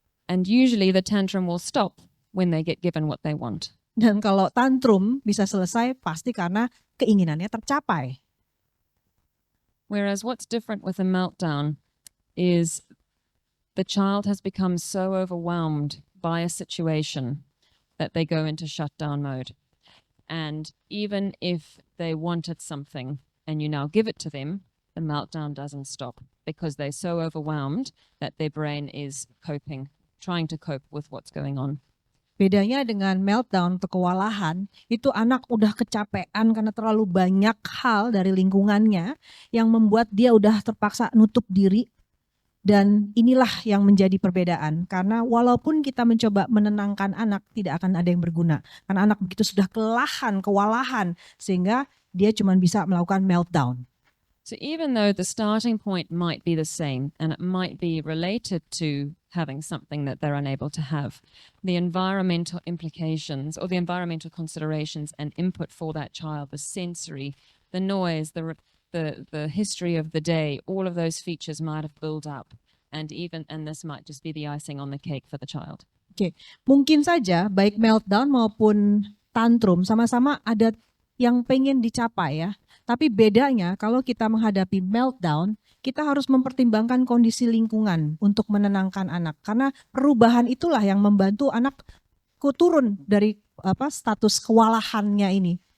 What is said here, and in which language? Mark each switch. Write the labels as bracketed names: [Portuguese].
[English] And usually the tantrum will stop when they get given what they want. [Indonesian] Dan kalau tantrum bisa selesai pasti karena keinginannya tercapai. [English] Whereas what's different with a meltdown is the child has become so overwhelmed by a situation that they go into shutdown mode. And even if they wanted something and you now give it to them, the meltdown doesn't stop because they're so overwhelmed that their brain is trying to cope with what's going on. [Indonesian] Bedanya dengan meltdown atau kewalahan, itu anak udah kecapean karena terlalu banyak hal dari lingkungannya yang membuat dia udah terpaksa nutup diri. Dan inilah yang menjadi perbedaan. Karena walaupun kita mencoba menenangkan anak, tidak akan ada yang berguna. Karena anak begitu sudah kelelahan, kewalahan, sehingga dia cuma bisa melakukan meltdown. [English] So even though the starting point might be the same and it might be related to having something that they're unable to have, the environmental implications or the environmental considerations and input for that child, the sensory, the noise, the history of the day, all of those features might have built up, and this might just be the icing on the cake for the child. [Indonesian] Oke, mungkin saja baik meltdown maupun tantrum sama-sama ada yang pengen dicapai ya. Tapi bedanya kalau kita menghadapi meltdown, kita harus mempertimbangkan kondisi lingkungan untuk menenangkan anak. Karena perubahan itulah yang membantu anak turun dari status kewalahannya ini